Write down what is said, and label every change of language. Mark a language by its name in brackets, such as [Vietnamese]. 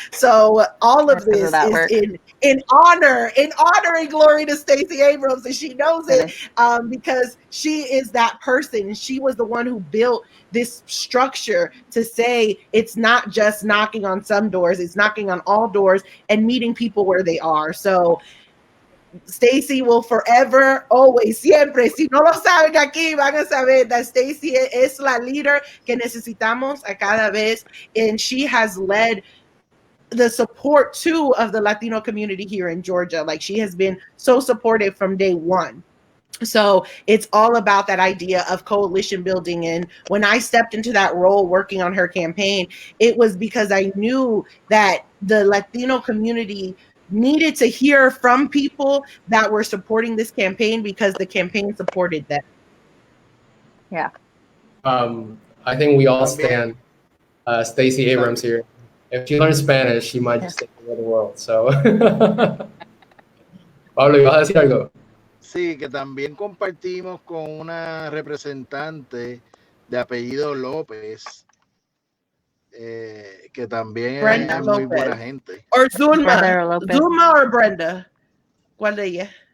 [English] So all of this is in honor and glory to Stacey Abrams, and she knows it, because she is that person. She was the one who built this structure to say it's not just knocking on some doors, it's knocking on all doors and meeting people where they are. So Stacey will forever, always, siempre. [Spanish] Si no lo saben aquí, van a saber that Stacey es la líder que necesitamos a cada vez. [English] And she has led the support too of the Latino community here in Georgia. Like, she has been so supportive from day one. So it's all about that idea of coalition building. And when I stepped into that role working on her campaign, it was because I knew that the Latino community needed to hear from people that were supporting this campaign, because the campaign supported them. Yeah. I think we all stand Stacey Abrams here. If she learns Spanish, she might just take over the world. [Spanish] So, Pablo, ¿ibas a decir algo? Sí, que también compartimos con una representante de apellido López, que también es muy buena gente. [English] Or Zulma. Zulma or Brenda. [Spanish] ¿Cuál de ellas?